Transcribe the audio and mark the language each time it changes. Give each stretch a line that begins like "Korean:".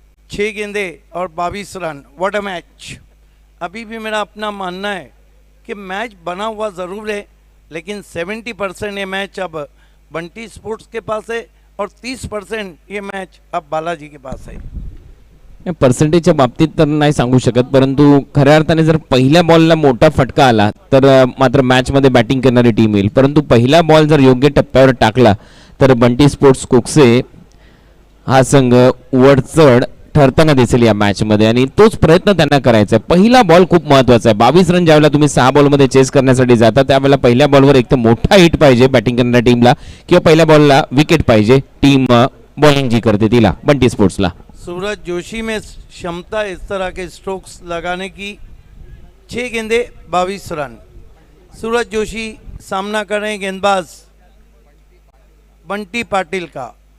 Hindi: छह गेंदे और 22 रन। What a match. अभी भी मेरा अपना मानना है कि मैच बना हुआ ज़रूर है, लेकिन 70% ये मैच अब बंटी स्पोर्ट्स के पास है और 30% ये मैच अब बालाजी के पास आहे।
Marathi: पर्सेंटेजच्या बाबतीत तर नाही सांगू शकत, परंतु खऱ्या अर्थाने जर पहिल्या बॉलला मोठा फटका आला तर मात्र मॅचमध्ये बॅटिंग करणारी टीम येईल, परंतु पहिला बॉल जर योग्य टप्प्यावर टाकला तर बंटी स्पोर्ट्स कोकसे हा संघ वरचढ ठरताना दिसेल या मॅच मध्ये, आणि तोच प्रयत्न त्यांना करायचा आहे। पहिला बॉल खूप महत्त्वाचा आहे। 22 रन ज्यावेळेला तुम्ही 6 बॉलमध्ये चेस करण्यासाठी जाता त्यावेळेला पहिल्या बॉलवर एक तर मोठा हिट पाहिजे बॅटिंग करणाऱ्या टीमला, किंवा पहिल्या बॉलला विकेट पाहिजे टीम बॉलिंग जी करते तिला, बंटी स्पोर्ट्सला।
Hindi: सूरज जोशी में क्षमता इस तरह के स्ट्रोक्स लगाने की। 6 गेंदे 22 रन। सूरज जोशी सामना कर रहे हैं गेंदबाज बंटी पाटिल का।